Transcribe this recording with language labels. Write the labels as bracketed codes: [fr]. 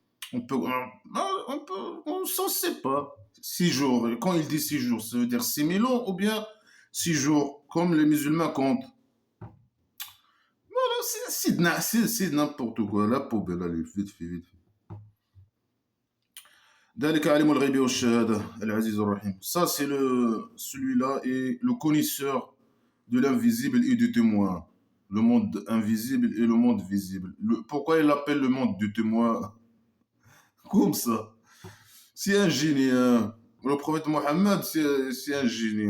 [fr] On s'en sait pas. 6 jours. Et quand il dit 6 jours, ça veut dire 6000 ans ou bien 6 jours, comme les musulmans comptent. C'est n'importe quoi. La poubelle, allez, vite fait, vite fait. [ar] ذلك عالم الغيب والشهادة العزيز الرحيم. [fr] Ça, c'est celui-là est le connaisseur de l'invisible et du témoin. Le monde invisible et le monde visible. Pourquoi il appelle le monde du témoin comme ça? C'est un génie, hein. Le prophète Mohammed, c'est un génie.